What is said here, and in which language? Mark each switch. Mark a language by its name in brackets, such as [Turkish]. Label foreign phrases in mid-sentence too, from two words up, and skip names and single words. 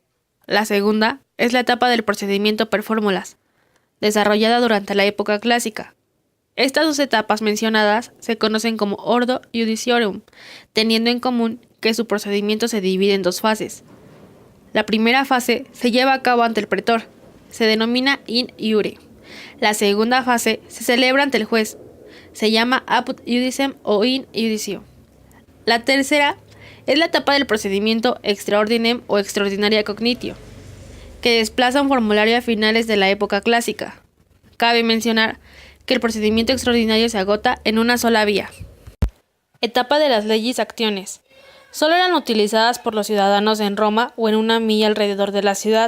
[Spanish] La segunda es la etapa del procedimiento [Latin] per fórmulas, [Spanish] desarrollada durante la época clásica. Estas dos etapas mencionadas se conocen como [Latin] ordo judiciorum, [Spanish] teniendo en común que su procedimiento se divide en dos fases. La primera fase se lleva a cabo ante el pretor, se denomina [Latin] in iure. [Spanish] La segunda fase se celebra ante el juez, se llama [Latin] apud judicem [Spanish] o [Latin] in judicio. [Spanish] La tercera es la etapa del procedimiento [Latin] extra ordinem [Spanish] o [Latin] extraordinaria cognitio, [Spanish] que desplaza un formulario a finales de la época clásica. Cabe mencionar que el procedimiento extraordinario se agota en una sola vía. Etapa de las leyes actiones. Solo eran utilizadas por los ciudadanos en Roma o en una milla alrededor de la ciudad.